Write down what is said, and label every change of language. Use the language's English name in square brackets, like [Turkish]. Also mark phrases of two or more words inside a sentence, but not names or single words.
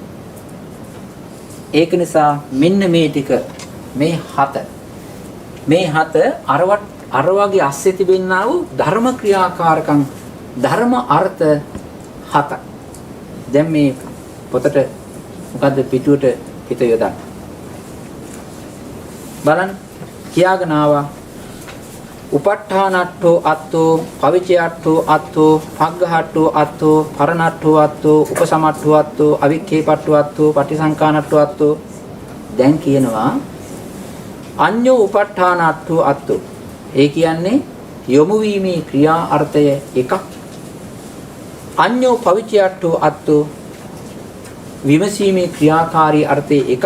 [Sinhala] ඒක නිසා මෙන්න මේ ටික මේ හත අර වගේ අස්සේ තිබෙනා වූ ධර්ම ක්‍රියාකාරකම් ධර්ම අර්ථ 7. දැන් මේ පොතට මොකද්ද පිටුවට හිත යොදන්න. බලන්න කියාගෙන ආවා. [Pali] උප ဋ ාණට්ඨෝ අත්තෝ පවිචයට්ඨෝ අත්තෝ පග්ගහට්ඨෝ අත්තෝ පරණට්ඨෝ අත්තෝ උපසමට්ඨෝ අත්තෝ අවික්ඛේපට්ඨෝ අත්තෝ පටිසංකානට්ඨෝ අත්තෝ. [Sinhala] දැන් කියනවා [Pali] අඤ්ඤෝ උප ဋ ාණට්ඨෝ අත්තෝ. [Sinhala] ඒ කියන්නේ යොමු වීමේ ක්‍රියා අර්ථය එකක්. [Pali] අඤ්ඤෝ පවිචයට්ඨෝ අත්තෝ [Sinhala] විමසීමේ ක්‍රියාකාරී අර්ථය එකක්.